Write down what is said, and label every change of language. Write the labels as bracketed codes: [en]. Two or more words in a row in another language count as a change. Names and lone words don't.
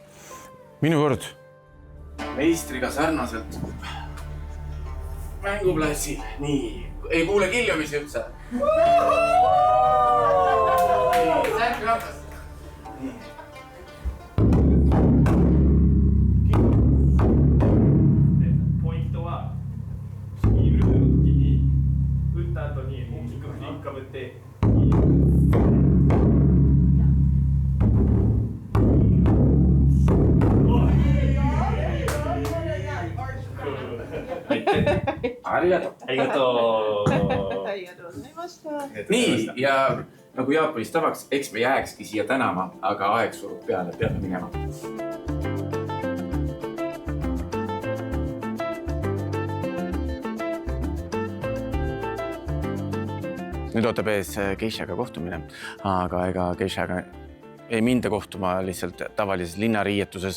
[et] Minu kord. Meistriga sarnaselt mänguplatsil. Nii. Ei kuule kiljumisi üldse. Särk rahvas. Nii. [ja] Pointoはシールの時に打った後に大きく振りかぶってありがとう。ありがとう。ありがとうございました。 [et] Nii, ja nagu Jaapanis tavaks, eks me jääkski siia tänama, aga aeg surub peale minema. Nüüd ootab ees Geishaga kohtumine, aga ega Geishaga ei minda kohtuma lihtsalt tavalises linnariietuses.